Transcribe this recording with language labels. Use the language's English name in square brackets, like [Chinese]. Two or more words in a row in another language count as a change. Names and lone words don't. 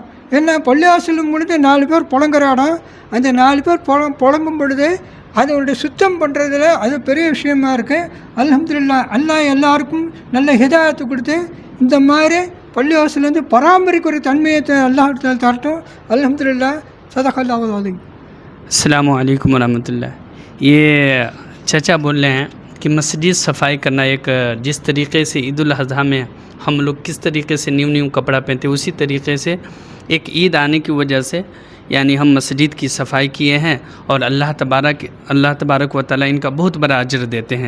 [Tamil] ஏன்னா பள்ளிவாசலும் பொழுது 4 பேர் புலங்குற இடம். அந்த 4 பேர் புலம்பும் பொழுது அதனுடைய சுத்தம் பண்ணுறதுல அது பெரிய விஷயமா இருக்குது. அல்ஹம்துலில்லாஹ் அல்லாஹ் எல்லாருக்கும் நல்ல ஹிதாயத்து கொடுத்து இந்த மாதிரி பள்ளிவாசல் பராமரிக்கிற தன்மையை அல்லாஹ் தரட்டும். [Arabic] الحمد لله صدق الله العليم. السلام عليكم ورحمة الله. [Hindi] ये चाचा बोल रहे हैं कि मस्जिद सफाई करना एक जिस तरीक़े से ईद उल अज़हा में हम लोग किस तरीके से न्यू कपड़ा पहनते हैं उसी तरीके से एक ईद आने की वजह से यानी हम मस्जिद की सफाई किए हैं और [Arabic] الله تبارك وتعالى [Hindi] इनका बहुत बड़ा अजर देते हैं।